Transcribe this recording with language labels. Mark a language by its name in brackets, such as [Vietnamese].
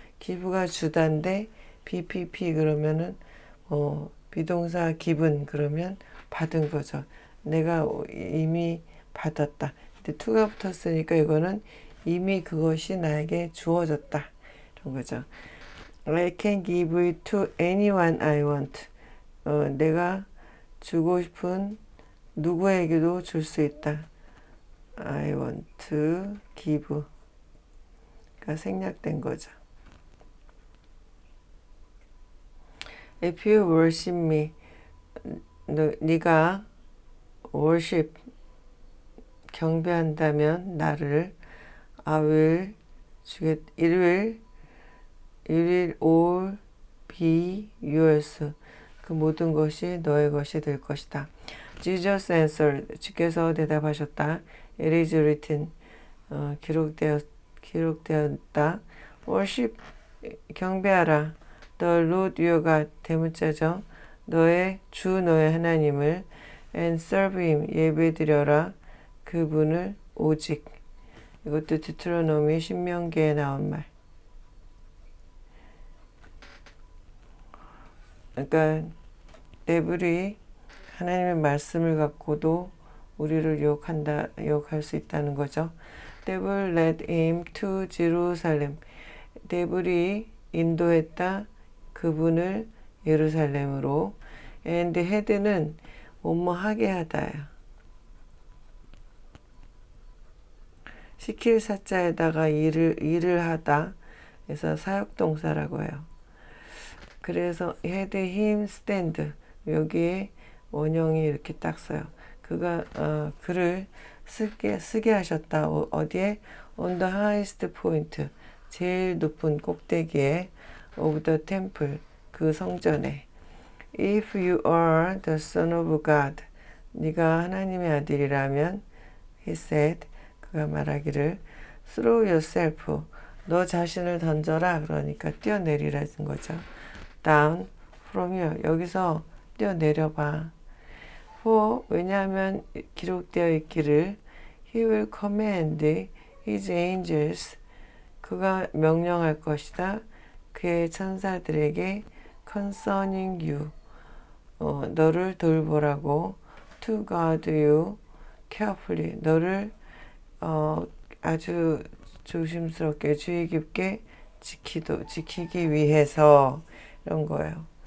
[Korean] 기부가 주다인데 BPP 그러면은 비동사 기분 그러면 받은 거죠. 내가 이미 받았다. 근데 to가 붙었으니까 이거는 이미 그것이 나에게 주어졌다. 이런 거죠. [English] I can give it to anyone I want. [Korean] 내가 주고 싶은 누구에게도 줄 수 있다. [English] I want to give. [Korean] 가 생략된 거죠. [English] If you worship me, [Korean] 네가 [English] worship [Korean] 경배한다면 나를 [English] I will it will all be yours. [Korean] 그 모든 것이 너의 것이 될 것이다. [English] Jesus answered. [Korean] 주께서 대답하셨다. [English] It is written. [Korean] 기록되었다. Worship 경배하라. [English] The Lord your God [Korean] 대문자죠. 너의 하나님을 [English] and serve him [Korean] 예배드려라. 그분을 오직. 이것도 디트로노미 신명기에 나온 말. 그러니까 데블이 하나님의 말씀을 갖고도 우리를 유혹할 수 있다는 거죠. [English] Devil led him to Jerusalem. [Korean] 데블이 인도했다 그분을 예루살렘으로. [English] And had [Korean] 는 뭐뭐하게 하다야. 시킬 사자에다가 일을 하다. 그래서 사역동사라고 해요. [English] 그래서 had him stand. [Korean] 여기에 원형이 이렇게 딱 써요. 그가 그를 쓰게 하셨다. 어디에? [English] On the highest point. [Korean] 제일 높은 꼭대기에 [English] of the temple. [Korean] 그 성전에. [English] If you are the son of God. [Korean] 네가 하나님의 아들이라면 [English] he said. [Korean] 그가 말하기를 [English] throw yourself. [Korean] 너 자신을 던져라. 그러니까 뛰어내리라는 거죠. [English] down from here. [Korean] 여기서 뛰어내려봐. [English] for [Korean] 왜냐하면 기록되어 있기를 [English] he will command his angels. [Korean] 그가 명령할 것이다. 그의 천사들에게 [English] concerning you. [Korean] 너를 돌보라고 [English] to guard you carefully. [Korean] 너를 아주 조심스럽게 주의 깊게 지키기 위해서 이런 거예요.